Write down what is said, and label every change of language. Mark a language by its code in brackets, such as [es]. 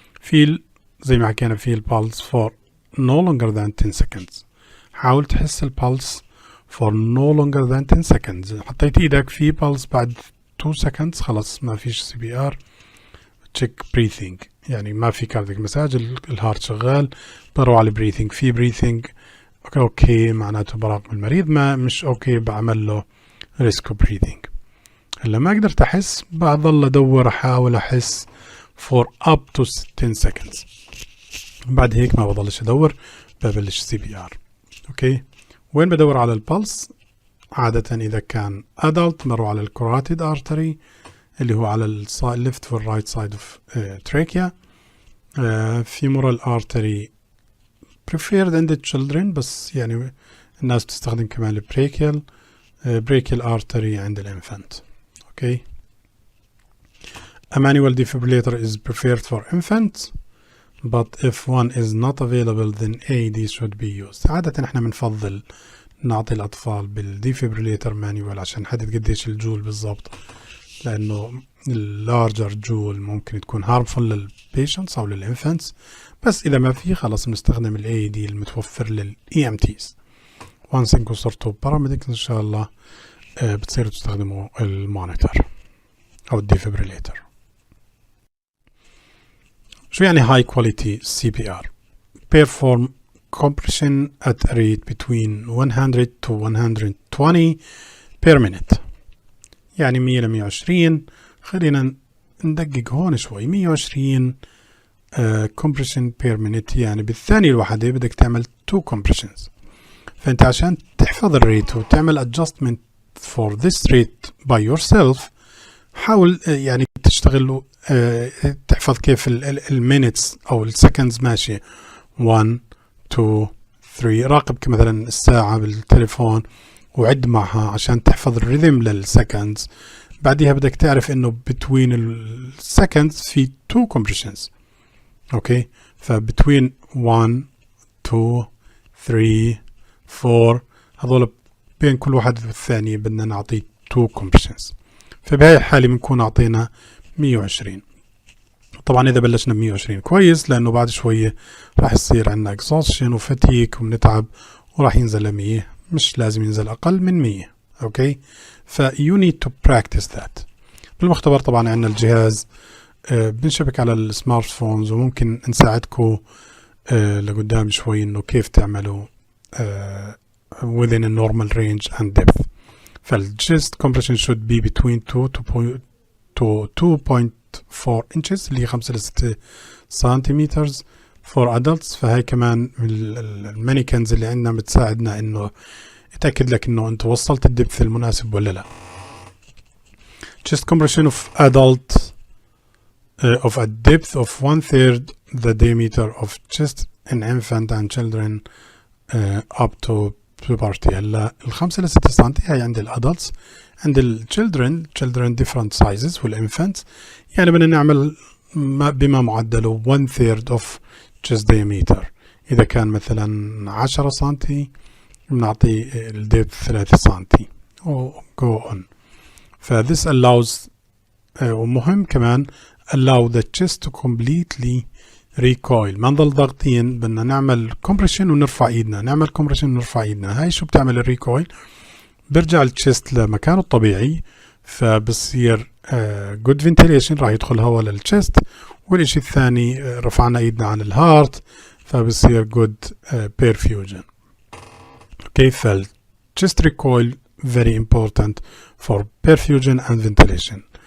[en] feel [ar] زي ما حكينا [en] feel pulse for no longer than 10 seconds. [ar] حاول تحس البلس [en] for no longer than 10 seconds. [ar] حطيت ايدك في pulse بعد 2 seconds خلاص ما فيش CPR. check breathing يعني ما في كارديك مساج، الهارت شغال، بروح على breathing، في breathing اوكي معناته براقب المريض، ما مش اوكي بعمل له risk breathing. هلا ما قدرت احس بضل ادور احاول احس [en] for up to 10 seconds، [ar] بعد هيك ما بضلش ادور ببلش CPR. اوكي وين بدور على البلس؟ عادة اذا كان adult بروح على الكوراتيد artery اللي هو على الليفت والرايت سايد اوف trachea. [en] femoral artery preferred in the children [ar] بس يعني الناس بتستخدم كمان البريكيال. brachial artery عند الانفانت. [en] Okay a manual defibrillator is preferred for infants but if one is not available then AED should be used. [ar] عادة احنا بنفضل نعطي الأطفال بالديفيبريليتر مانيوال عشان نحدد قديش الجول بالضبط، لأنه اللارجر جول ممكن تكون harmful للبيشنتس أو للإنفانتس، بس إذا ما في خلاص بنستخدم ال AED المتوفر لل EMTs. once إنكم صرتوا باراميديكس إن شاء الله بتصيروا تستخدموا المونيتور أو الديفيبريليتر. شو يعني [en] high quality CPR؟ perform compression at a rate between 100 to 120 per minute، [ar] يعني 100 ل 120. خلينا ندقق هون شوي. 120 [en] compression per minute [ar] يعني بالثانية الواحدة بدك تعمل 2 compressions. فأنت عشان تحفظ الريت وتعمل adjustment for this rate by yourself حاول يعني تشتغل تحفظ كيف المينتس أو السكندز ماشية 1 2 3. راقب مثلا الساعة بالتليفون وعد معها عشان تحفظ الريذم للسكندز. بعدها بدك تعرف انه between السكندز في 2 compressions. اوكي فبتوين 1 2 3 4 هذول بين كل واحد والثانية بدنا نعطي 2 compressions. فبهاي الحالة بنكون اعطينا 120. طبعا اذا بلشنا ب 120 كويس، لانه بعد شوية راح يصير عندنا exhaustion وفتيك وبنتعب وراح ينزل ل 100، مش لازم ينزل اقل من 100. [en] Okay ف you need to practice that. [ar] بالمختبر طبعا عندنا الجهاز بنشبك على السمارت فونز وممكن نساعدكم لقدام شوي انه كيف تعملوا [en] within a normal range and depth. فالchest compression should be between 2 to 2.4 inches [ar] اللي هي 5 ل 6 سنتيمتر [en] for adults. [ar] فهي كمان المانيكنز اللي عندنا بتساعدنا انه يتأكد لك انه انت وصلت الدبث المناسب ولا لا. [en] chest compression of adult of a depth of 1/3 the diameter of chest in infant and children up to puberty. [ar] هلا 5 ل 6 سم هي عند الادلتس. عند children different sizes والinfants يعني بدنا نعمل بما معدله [en] 1/3 of chest diameter. [ar] إذا كان مثلا 10 سم بنعطي الدبث 3 سم و [en] go on. this allows [ar] ومهم كمان [en] allow the chest to completely recoil. [ar] ما نضل ضاغطين، بدنا نعمل compression ونرفع ايدنا، نعمل compression ونرفع ايدنا. هاي شو بتعمل الريكويل؟ برجع الchest لمكانه الطبيعي فبصير [en] good ventilation، [ar] راح يدخل هواء للchest. والإشي الثاني رفعنا ايدنا عن الهارت فبصير [en] good perfusion. [ar] كيف [en] chest recoil very important for perfusion and ventilation.